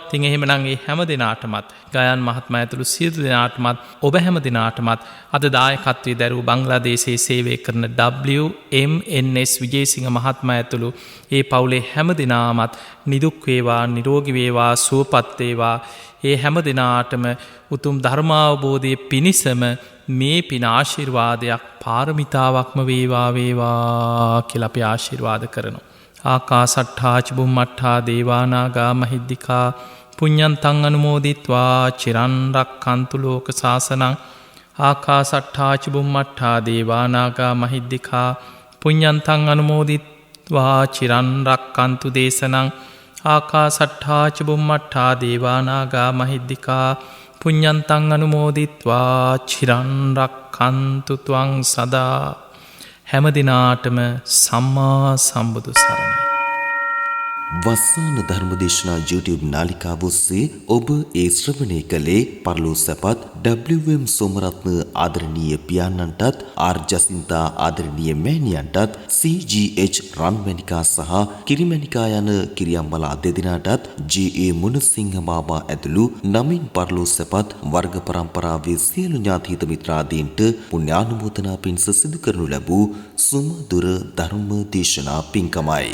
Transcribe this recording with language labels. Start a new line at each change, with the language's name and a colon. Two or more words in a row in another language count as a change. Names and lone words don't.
Sinhala: ඉතින් එහෙමනම් මේ හැම දිනාටමත්, ගයන් මහත්මයා ඇතුළු සියලු දිනාටමත්, ඔබ හැම දිනාටමත් අද දායකත්වයේ දරූ බංග්ලාදේශයේ සේවය කරන WMNS විජේසිංහ මහත්මයා ඇතුළු ඒ පවුලේ හැම දිනාමත් නිදුක් වේවා, නිරෝගී වේවා, සුවපත් වේවා. ඒ හැම දිනාටම උතුම් ධර්මාවබෝධයේ පිණිසම මේ පින ආශිර්වාදයක්, පාරමිතාවක්ම වේවා වේවා කියලා අපි ආශිර්වාද කරනවා.
Pali: ආකාසට්ඨා ච බුම්මට්ඨා දේවා නාග මහිද්దికා පුඤ්ඤන්තං අනුමෝදිත්වා චිරන් රක්ඛන්තු ලෝක සාසනං. ආකාසට්ඨා ච බුම්මට්ඨා දේවා නාග මහිද්దికා පුඤ්ඤන්තං අනුමෝදිත්වා චිරන් රක්ඛන්තු දේශනං. ආකාසට්ඨා ච බුම්මට්ඨා දේවා නාග මහිද්దికා පුඤ්ඤන්තං අනුමෝදිත්වා චිරන් රක්ඛන්තු ත්වං සදා.
Sinhala: හැම දිනාටම සම්මා සම්බුදු සරණයි. වස්සාන ධර්මදේශනා YouTube නාලිකාව ඔස්සේ ඔබ ඒ ශ්‍රවණය කළේ පරලෝ සැපත් WM සෝමරත්න ආදරණීය පියාණන්ටත්, R ජසින්තා ආදරණීය මෑණියන්ටත්, CGH රන්මැණිකා සහ කිරිමැණිකා යන කිරියම්මලා දෙදෙනාටත්, JA මුණසිංහ මාමා ඇතුළු නමින් පරලෝ සැපත් වර්ග පරම්පරාවේ සියලු ඥාති මිත්‍රාදීන්ට පුණ්‍යානුමෝදනා පිණිස සිදු කරනු ලැබූ සුමధుර ධර්ම දේශනා පින්කමයි.